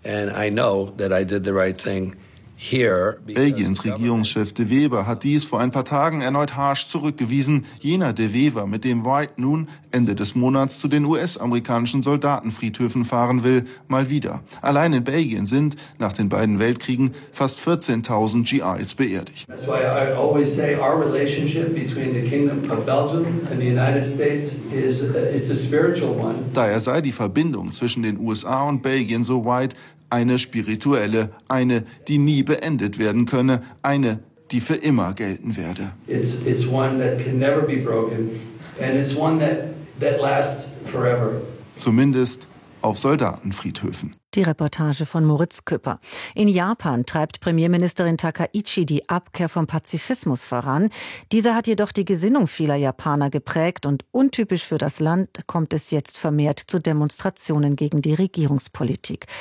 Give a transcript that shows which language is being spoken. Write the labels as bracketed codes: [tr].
[de] Belgiens Regierungschef de Wever hat dies vor ein paar Tagen erneut harsch zurückgewiesen. Jener de Wever, mit dem White nun Ende des Monats zu den US-amerikanischen Soldatenfriedhöfen fahren will, mal wieder. Allein in Belgien sind, nach den beiden Weltkriegen, fast 14.000 GIs beerdigt. [en] That's why I always say our relationship between the Kingdom of Belgium and the United States is a spiritual one. [de] Daher sei die Verbindung zwischen den USA und Belgien, so White, eine spirituelle, eine, die nie beendet werden könne, eine, die für immer gelten werde. [en] It's one that can never be broken and it's one that lasts forever. [de] Zumindest auf Soldatenfriedhöfen. Die Reportage von Moritz Küpper. In Japan treibt Premierministerin Takaichi die Abkehr vom Pazifismus voran. Dieser hat jedoch die Gesinnung vieler Japaner geprägt und untypisch für das Land kommt es jetzt vermehrt zu Demonstrationen gegen die Regierungspolitik.